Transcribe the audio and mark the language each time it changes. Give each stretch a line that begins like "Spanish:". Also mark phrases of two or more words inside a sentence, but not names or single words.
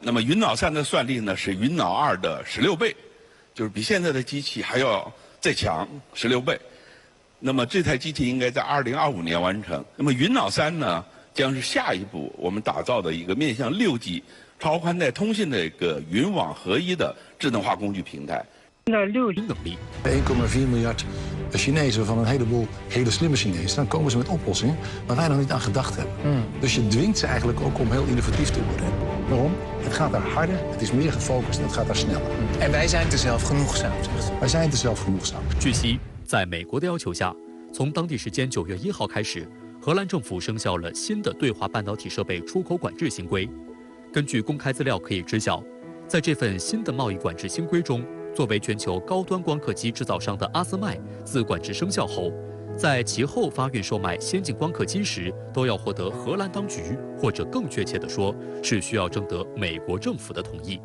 Chinese: 那么云脑3的算力呢是云脑2的16倍，就是比现在的机器还要再强16倍。那么这台机器应该在2025年完成。那么云脑3呢，将是下一步我们打造的一个面向6G 超宽带通信的一个云网合一的智能化工具平台。现在6G 能力。
Dutch: 1,4 miljard Chinezen van een heleboel hele slimme Chinezen. Dan komen ze met oplossingen waar wij nog niet aan gedacht hebben. Dus je dwingt ze eigenlijk ook om heel innovatief te worden. Waarom? Het gaat daar harder, het is meer gefocust en het gaat daar sneller. En wij zijn te zelfgenoegzaam, zegt. Wij zijn te zelfgenoegzaam.
Chinese: 据悉，在美国的要求下，从当地时间9月1号开始，荷兰政府生效了新的对华半导体设备出口管制新规。根据公开资料可以知晓，在这份新的贸易管制新规中，作为全球高端光刻机制造商的阿斯麦，自管制生效后，在其后发运售卖先进光刻机时，都要获得荷兰当局，或者更确切地说，是需要征得美国政府的同意。